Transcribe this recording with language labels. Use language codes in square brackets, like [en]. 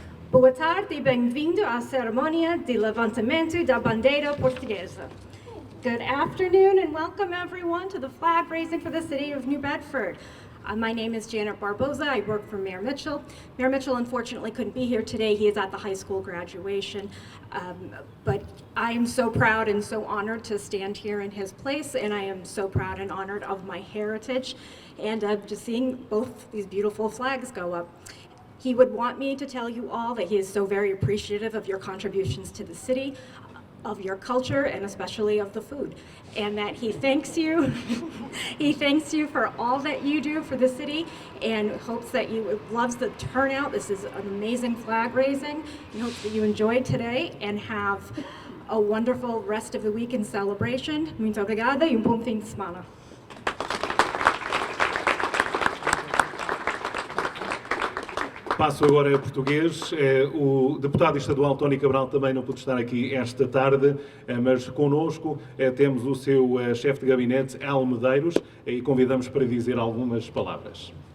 [pt] Boa tarde e bem-vindo à cerimônia de levantamento da bandeira portuguesa. [en] Good afternoon and welcome everyone to the flag raising for the city of New Bedford. My name is Janet Barbosa. I work for Mayor Mitchell. Mayor Mitchell unfortunately couldn't be here today. He is at the high school graduation. But I am so proud and so honored to stand here in his place, and I am so proud and honored of my heritage and just seeing both these beautiful flags go up. He would want me to tell you all that he is so very appreciative of your contributions to the city, of your culture, and especially of the food, and that he thanks you. He thanks you for all that you do for the city and hopes that you loves the turnout. This is an amazing flag raising. He hopes that you enjoyed today and have a wonderful rest of the week in celebration. [pt] Muito obrigada e bom fim de semana. Passo agora a português. O deputado estadual Tony Cabral também não pôde estar aqui esta tarde, mas connosco temos o seu chefe de gabinete, El Medeiros, e convidamos para dizer algumas palavras.